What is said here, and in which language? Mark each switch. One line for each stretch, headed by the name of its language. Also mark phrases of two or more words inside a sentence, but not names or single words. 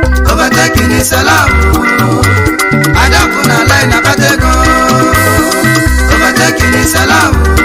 English: Overtaking is allowed.
Igbo: Adapụ na line abata ego.
English: Overtaking is allowed.